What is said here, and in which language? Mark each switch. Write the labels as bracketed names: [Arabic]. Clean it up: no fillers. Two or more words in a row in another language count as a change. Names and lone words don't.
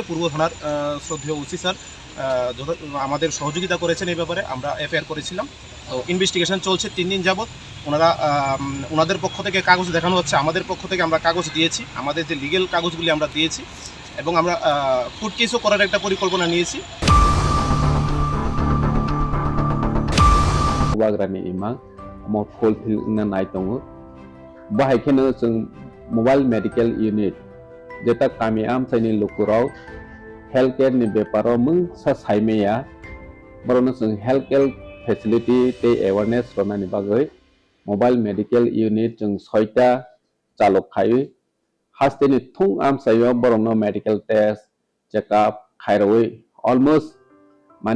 [Bangla] পূর্ব থানার শ্রদ্ধেয় ওসি স্যার আমাদের সহযোগিতা করেছেন এই ব্যাপারে। আমরা এফআইআর করেছিলাম। তো ইনভেস্টিগেশন চলছে 3 দিন যাবৎ। ওনাদের পক্ষ থেকে কাগজ দেখানো হচ্ছে, আমাদের পক্ষ থেকে আমরা কাগজ দিয়েছি, আমাদের যে লিগেল কাগজগুলি আমরা দিয়েছি, এবং আমরা [English] court case [Bangla] করার একটা পরিকল্পনা নিয়েছি। [Kok Borok] वाग्रानि इमा मो फुलफिल ना नाय दङो बाहायखेनो जों [English] mobile medical unit [Kok Borok] जेता कामी आमसाइनि लुकुराव [English] health care [Kok Borok] नि बेपाराव मुं सा साइमेया बरनो जों [English] health care facility [Kok Borok] ते अवेयरनेस रनानि बागै [English] mobile medical unit [Kok Borok] जों 6टा चालक खायो हास्तेनि थुं आमसाइयाव बरनो [English] medical test checkup [Kok Borok] खायरवै अलमोस्ट माने